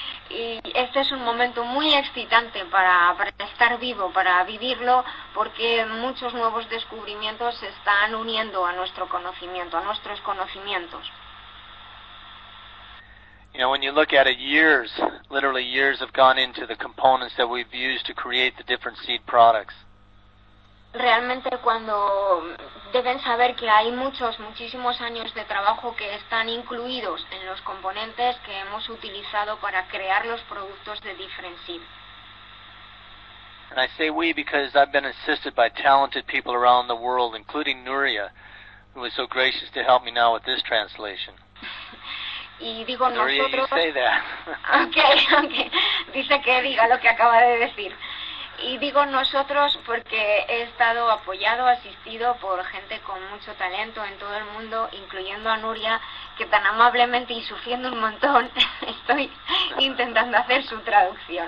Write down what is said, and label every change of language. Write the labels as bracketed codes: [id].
[es] Y este es un momento muy excitante para estar vivo, para vivirlo, porque muchos nuevos descubrimientos se están uniendo a nuestro conocimiento, a nuestros conocimientos. [en] You know, when you look at it, years, literally years have gone into the components that we've used to create the different seed products. [es] Realmente cuando deben saber que hay muchos, muchísimos años de trabajo que están incluidos en los componentes que hemos utilizado para crear los productos de Different Seed. [en] And I say we because I've been assisted by talented people around the world, including Nuria, who was so gracious to help me now with this translation. [es] Y digo Nuria, nosotros... [en] you say that. Okay. [es] Dice que diga lo que acaba de decir. Y digo nosotros porque he estado apoyado, asistido por gente con mucho talento en todo el mundo, incluyendo a Nuria, que tan amablemente y sufriendo un montón, estoy intentando hacer su traducción.